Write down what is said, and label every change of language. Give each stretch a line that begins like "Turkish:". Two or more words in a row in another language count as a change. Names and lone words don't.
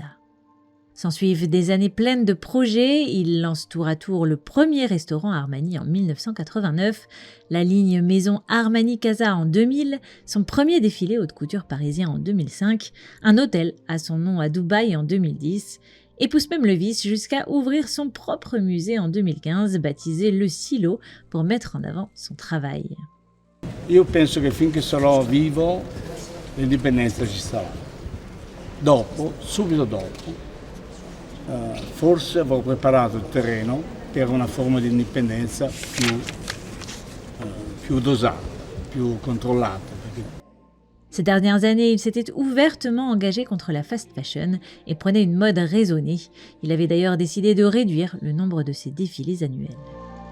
French: S'ensuivent des années pleines de projets, il lance tour à tour le premier restaurant Armani en 1989, la ligne maison Armani Casa en 2000, son premier défilé haute couture parisien en 2005, un hôtel à son nom à Dubaï en 2010, et pousse même le vice jusqu'à ouvrir son propre musée en 2015, baptisé Le Silo, pour mettre en avant son travail.
Italian: Io penso che finché sarò vivo, l'indipendenza ci sarà. Dopo, subito dopo, forse avevo preparato il terreno per una forma di indipendenza più dosata, più controllata.
French: Ces dernières années, il s'était ouvertement engagé contre la
English: fast fashion
French: et prenait une mode raisonnée. Il avait d'ailleurs décidé de réduire le nombre de ses défilés annuels.